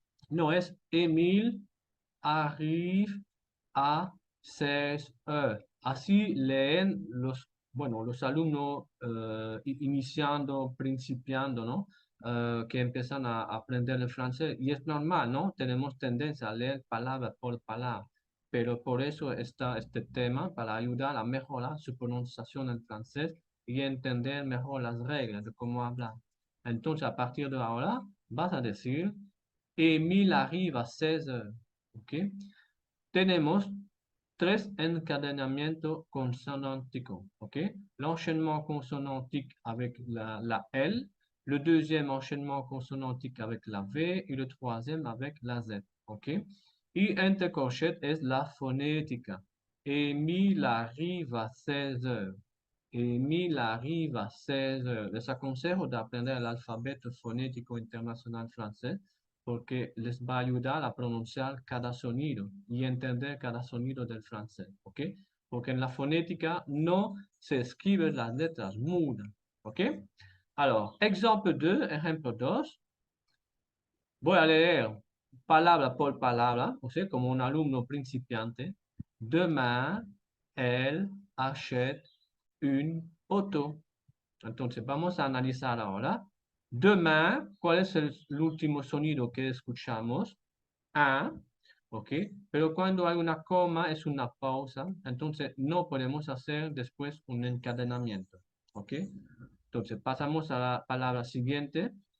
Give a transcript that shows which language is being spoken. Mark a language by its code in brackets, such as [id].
[es] No es [fr] Émile arrive à 16 heures. [es] Así leen los alumnos iniciando, principiando, ¿no? Que empiezan a aprender el francés. Y es normal, ¿no? Tenemos tendencia a leer palabra por palabra. Pero por eso está este tema, para ayudar a mejorar su pronunciación en francés y entender mejor las reglas de cómo hablar. Entonces, a partir de ahora, vas a decir, [fr] Émile arrive à 16 heures. [es] ¿Ok? Tenemos tres encadenamientos consonanticos. ¿Ok? [fr] L'enchaînement consonantique avec la L, le deuxième enchaînement consonantique avec la V et le troisième avec la Z. [es] ¿Ok? Y entre corchetes es la fonética. [fr] Émile arrive à 16 heures. Émile arrive à 16 heures. [es] Les aconsejo de aprender el alfabeto fonético internacional francés porque les va a ayudar a pronunciar cada sonido y entender cada sonido del francés, ¿ok? Porque en la fonética no se escriben las letras mudas, ¿ok? [fr] Alors, exemple 2, [es] ejemplo 2. Voy a leer palabra por palabra, o sea, como un alumno principiante. [fr] Demain, elle achète une auto. [es] Entonces, vamos a analizar ahora. Demain, ¿cuál es el último sonido que escuchamos? Un, ¿ok? Pero cuando hay una coma es una pausa, entonces no podemos hacer después un encadenamiento, ¿ok? Entonces, pasamos a la palabra siguiente.